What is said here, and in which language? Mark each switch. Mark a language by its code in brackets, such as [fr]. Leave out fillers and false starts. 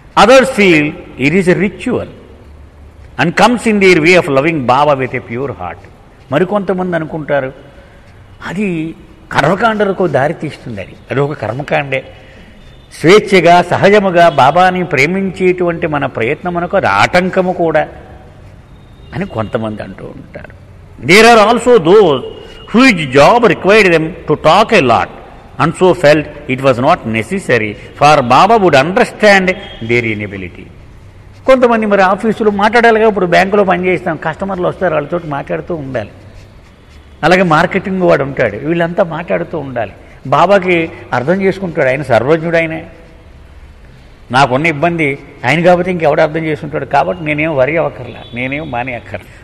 [en] Others feel it is a ritual and comes in their way of loving Baba with a pure heart. [te] మరికొంతమంది అనుకుంటారు అది కర్మకాండలకు దారి తీస్తుంది, అది ఒక కర్మకాండే, స్వేచ్ఛగా సహజముగా బాబాని ప్రేమించేటువంటి మన ప్రయత్నమునకు అది ఆటంకము కూడా అని కొంతమంది అంటూ ఉంటారు. [en] There are also those whose job required them to talk a lot and so felt it was not necessary for Baba would understand their inability. [te] కొంతమంది మరి ఆఫీసులో మాట్లాడాలిగా, ఇప్పుడు బ్యాంకులో పనిచేస్తాం, కస్టమర్లు వస్తారు, వాళ్ళతో మాట్లాడుతూ ఉండాలి. అలాగే మార్కెటింగ్ వాడు ఉంటాడు, వీళ్ళంతా మాట్లాడుతూ ఉండాలి. బాబాకి అర్థం చేసుకుంటాడు, ఆయన సర్వజ్ఞుడు, ఆయనే. నాకున్న ఇబ్బంది ఆయన కాబట్టి ఇంకెవడు అర్థం చేసుకుంటాడు, కాబట్టి నేనేం వరి అవ్వక్కర్లా, నేనేం మానే అక్కర్లా.